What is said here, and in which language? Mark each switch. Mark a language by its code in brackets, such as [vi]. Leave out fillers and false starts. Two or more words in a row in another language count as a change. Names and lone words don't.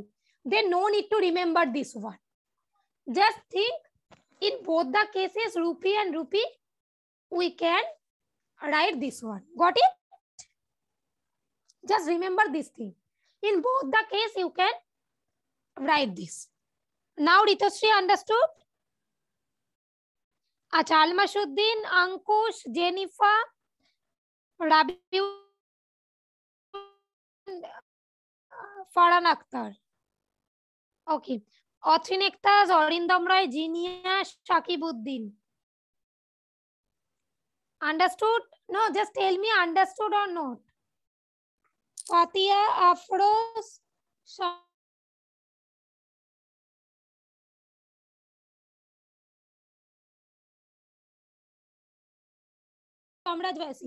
[en] Then no need to remember this one. Just think, in both the cases, rupee and rupee, we can write this one. Got it? Just remember this thing. In both the case, you can write this. Now, Ritosri understood? Acha, Almashuddin, Ankush, Jennifer, Rabi, Farhan Akhtar. Okay. Othin Ektas, Orindam Roy, Jinia, Shakibuddin. Understood? No, just tell me understood or not. Fatia, Afros, Samraj Vaisi.